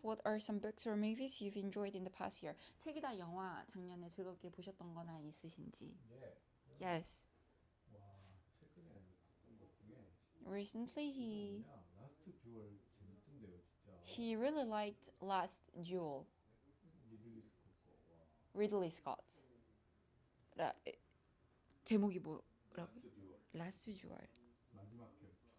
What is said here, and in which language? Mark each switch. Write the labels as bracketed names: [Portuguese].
[English] What are some books or movies you've enjoyed in the past year? [Korean] 책이나 영화 작년에 즐겁게 보셨던 거나 있으신지? 예. [English] Yes. [Korean] 와, 최근에 봤던 것 중에 [English] Recently [Korean] 라스트 듀얼 재밌던데요, 진짜. [English] he really liked Last Duel. [Korean] 리들리 스콧 거. 와. Ridley Scott. 제목이 뭐라고? 라스트 듀얼. [English] Last Duel. [Korean] 마지막 결투.